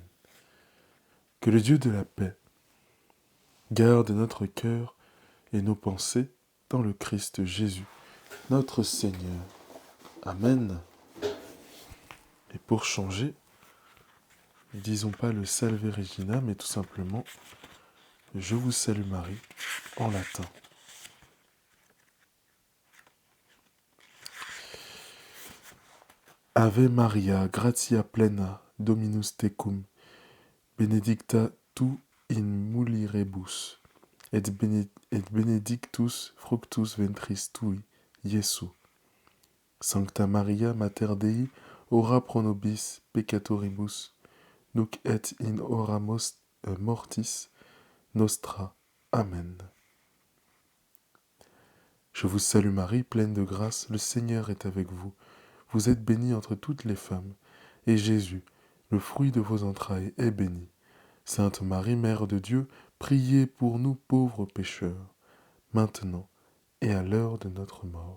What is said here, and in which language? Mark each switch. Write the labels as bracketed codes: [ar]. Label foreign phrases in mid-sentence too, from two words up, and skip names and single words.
[fr] Que le Dieu de la paix garde notre cœur et nos pensées dans le Christ Jésus, notre Seigneur. Amen. Et pour changer, ne disons pas le Salve Regina, mais tout simplement Je vous salue Marie en latin. [la] Ave Maria, gratia plena, Dominus tecum, benedicta tu in mulieribus, et benedictus fructus ventris tui, Iesus. Sancta Maria, Mater Dei, ora pro nobis peccatoribus, nunc et in hora mortis nostra. Amen. [fr] Je vous salue Marie, pleine de grâce, le Seigneur est avec vous. Vous êtes bénie entre toutes les femmes, et Jésus, le fruit de vos entrailles, est béni. Sainte Marie, Mère de Dieu, priez pour nous pauvres pécheurs, maintenant et à l'heure de notre mort.